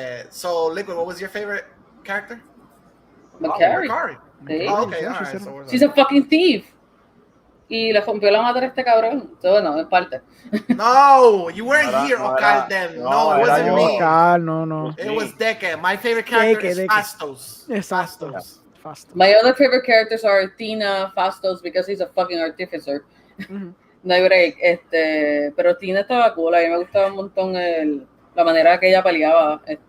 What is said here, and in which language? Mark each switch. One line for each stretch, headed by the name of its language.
English: So, Liquid, what was your favorite character? Makari. Oh, okay, all right. So she's a fucking thief.
Spanish: Y le rompió la madre a este cabrón. So, bueno, en parte.
English: No, you weren't here, Oscar, then. No, it wasn't me. No. It was Deke. My favorite character is Fastos. Yes, Fastos. My other favorite characters are Tina, Fastos, because he's a fucking artificer.
Spanish: No hay break. Pero Tina estaba cool. A mí me gustaba un montón la manera que ella peleaba.